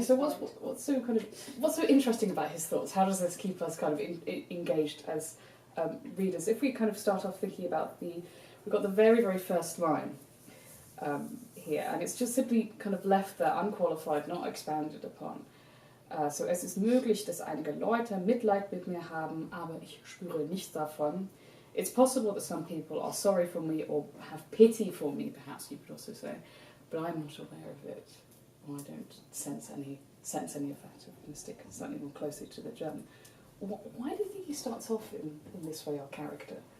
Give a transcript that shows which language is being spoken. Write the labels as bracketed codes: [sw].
[en] So what's so interesting about his thoughts? How does this keep us kind of engaged as readers? If we kind of start off thinking about we've got the very, very first line here, and it's just simply kind of left there, unqualified, not expanded upon. [de] So es ist möglich, dass einige Leute Mitleid mit mir haben, aber ich spüre nichts davon. [en] It's possible that some people are sorry for me or have pity for me, perhaps you could also say, but I'm not aware of it, or I don't sense any of that. If we stick slightly more closely to the German. Why do you think he starts off in this way, our character?